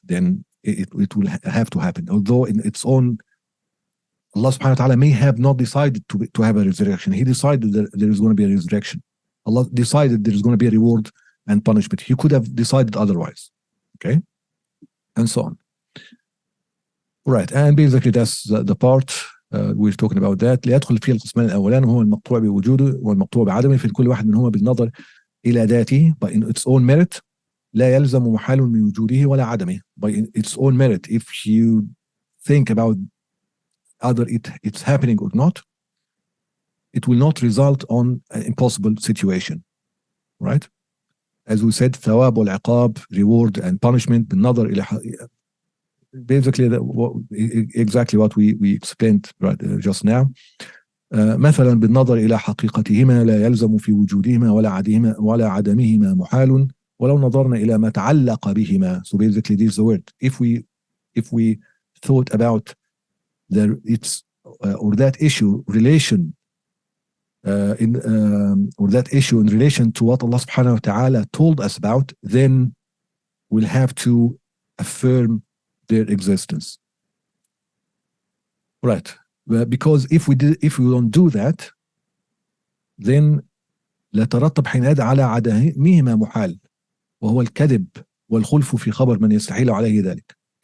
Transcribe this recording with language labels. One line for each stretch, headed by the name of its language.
English: Then it will have to happen. Although in its own, Allah subhanahu wa ta'ala may have not decided to have a resurrection. He decided that there is going to be a resurrection. Allah decided there is going to be a reward and punishment. He could have decided otherwise. Okay? And so on. Right. And basically that's the part we're talking about that.
Arabic: ليدخل فيه القسمان الأولان هو المقطوع بوجوده والمقطوع بعدمه، في كل واحد منهما بالنظر إلى ذاته
English: by in its own merit
Arabic: لا يلزم محال من وجوده ولا عدمه.
English: By in its own merit, if you think about either it's happening or not, it will not result on an impossible situation, right? As we said, ثواب والعقاب, reward and punishment,
Arabic: بالنظر إلى
English: basically exactly what we explained right, just now.
Arabic: مثلا بالنظر إلى حقيقتهما لا يلزم في وجودهما ولا عدمهما محال ولو نظرنا إلى ما تعلق بهما.
English: So basically this is the word. If we thought about or that issue relation or that issue in relation to what Allah subhanahu wa ta'ala told us about, then we'll have to affirm their existence. Right. Because if we don't do that, then
Arabic: لترتب حينئذ على عدمهما محال وهو الكذب والخلف في خبر من يستحيل عليه ذلك.